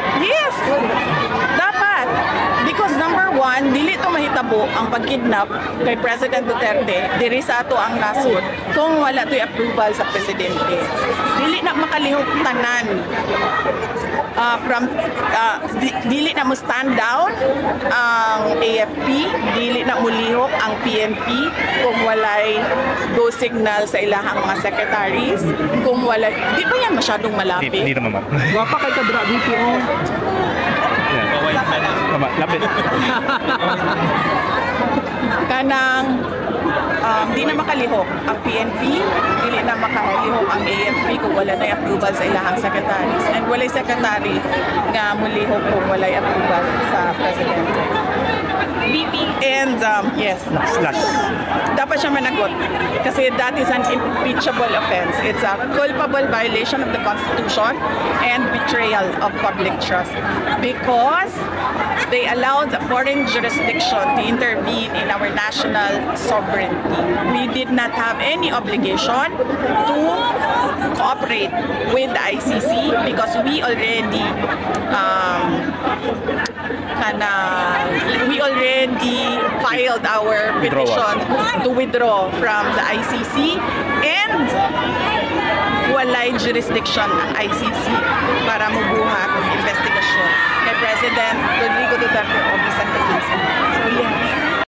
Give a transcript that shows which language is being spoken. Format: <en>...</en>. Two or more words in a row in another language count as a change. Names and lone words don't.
<en>Yes! Dapat! Because number one,</en> <ceb>dili to mahitabo ang pagkidnap kay President Duterte diri sa ato ang nasod kung wala to'y approval sa Presidente. Dili na makalihok tanan dili na mo</ceb> <en>stand down</en> <ceb>ang AFP, dili na mo lihok ang PNP kung walay</ceb> <en>go signal</en> <ceb>sa ilahang mga secretaries,</ceb> <tl>kung walay, di ba yan masyadong malapit? Hindi naman, ma'am.</tl> <ceb>Wapa kay Kadra BPO. Tama, lapit. Kanang di na makalihok ang PNP, dili na makalihok ang AFP kung wala na approval sa ilahang secretaries. And walay secretary nga mulihok kung walay approval sa Presidente.</ceb> <en>And yes, Last.</en> <tl>dapat siya managot kasi</tl> <en>that is an impeachable offense. It's a culpable violation of the Constitution and betrayal of public trust because they allowed a foreign jurisdiction to intervene in our national sovereignty. We did not have any obligation to cooperate with the ICC because we already filed our petition to withdraw from the ICC and</en> <ceb>walay jurisdiction ang ICC para mubuhat ang investigasyon kay President Rodrigo Duterte o Bisan Taguig.</ceb> <en>So yes.</en>